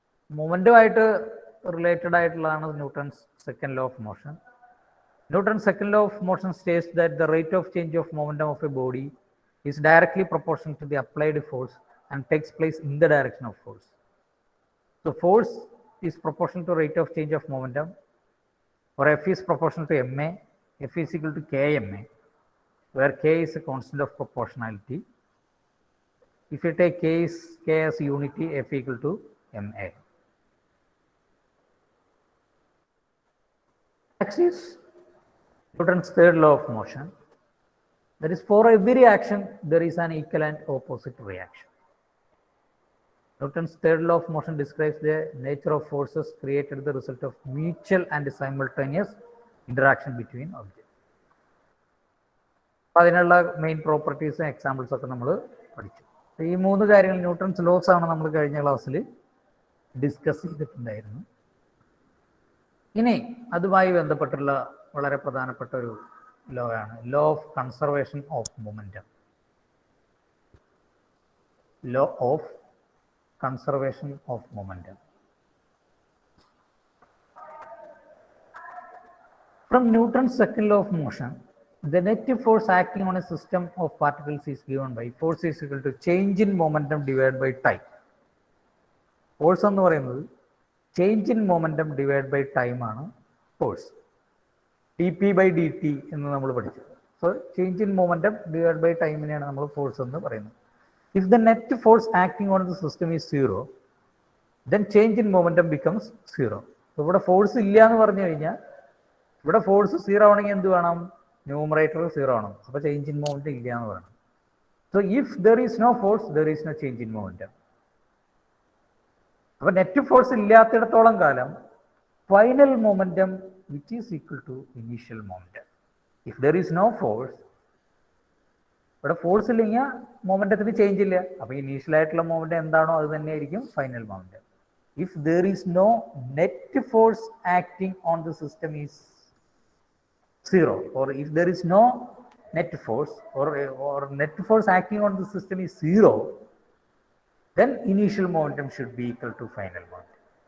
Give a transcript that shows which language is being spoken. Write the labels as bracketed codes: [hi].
[ml] മൊമെൻറ്റുമായിട്ട് related ആയിട്ടുള്ളതാണ് Newton's second law of motion. [en] Newton's second law of motion states that the rate of change of momentum of a body is directly proportional to the applied force and takes place in the direction of force. So force is proportional to rate of change of momentum, or F is proportional to ma. F is equal to kma, where k is a constant of proportionality. If you take k as unity, F equal to ma. Next is Newton's third law of motion. That is, for every action there is an equal and opposite reaction. Newton's third law of motion describes the nature of forces created as the result of mutual and simultaneous interaction between objects. [ml] അതിനുള്ള main പ്രോപ്പർട്ടീസും examples ഒക്കെ നമ്മൾ പഠിച്ചു. ഈ മൂന്ന് കാര്യങ്ങൾ Newton's loss ആണ് നമ്മൾ കഴിഞ്ഞ ക്ലാസ്സിൽ ഡിസ്കസ് ചെയ്തിട്ടുണ്ടായിരുന്നു. ഇനി അതുമായി ബന്ധപ്പെട്ടുള്ള വളരെ പ്രധാനപ്പെട്ട ഒരു ലോ ആണ് law of conservation of momentum. [en] Law of conservation of momentum. From Newton's second law of motion, the net force acting on a system of particles is given by force is equal to change in momentum divided by time. [ml] Force എന്ന് പറയുന്നത് change in momentum divide by time ആണ് force. dp/dt എന്ന് നമ്മൾ പഠിച്ചു. So change in momentum divide by ടൈമിനെയാണ് നമ്മൾ force എന്ന് പറയുന്നത്. [en] If the net force acting on the system is zero, then change in momentum becomes zero. [ml] ഇവിടെ force ഇല്ല എന്ന് പറഞ്ഞു കഴിഞ്ഞാൽ, ഇവിടെ ഫോഴ്സ് സീറോ ആണെങ്കിൽ എന്ത് വേണം? ന്യൂമറേറ്റർ സീറോ ആണ്. അപ്പോൾ ചേഞ്ച് ഇൻ മൊമെൻറ്റം ഇല്ല എന്ന് പറയണം. So if there is no force, there is no change in momentum. അപ്പോൾ നെറ്റ് ഫോഴ്സ് ഇല്ലാത്തിടത്തോളം കാലം final momentum which is equal to initial momentum. If there is no force, ഇവിടെ force ഇല്ലെങ്കിൽ മൊമെൻറ്റത്തിന് change ഇല്ല. അപ്പോൾ initial ആയിട്ടുള്ള മൊമെൻറ്റം എന്താണോ അത് തന്നെയായിരിക്കും final momentum. [en] If there is no net force acting on the system is zero, or if there is no net force or net force acting on the system is zero, then initial momentum should be equal to final momentum.